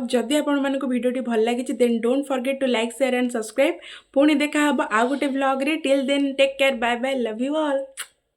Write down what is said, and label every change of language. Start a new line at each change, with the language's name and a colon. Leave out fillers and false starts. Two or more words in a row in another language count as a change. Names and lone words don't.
Odia: ଯଦି ଆପଣ ମାନଙ୍କୁ ଭିଡିଓଟି ଭଲ ଲାଗିଛି
English: then don't forget to like share and subscribe.
Odia: ପୁଣି ଦେଖା ହେବା ଆଉ ଗୋଟେ ବ୍ଲଗ ରେ।
English: till then take care bye bye love you all.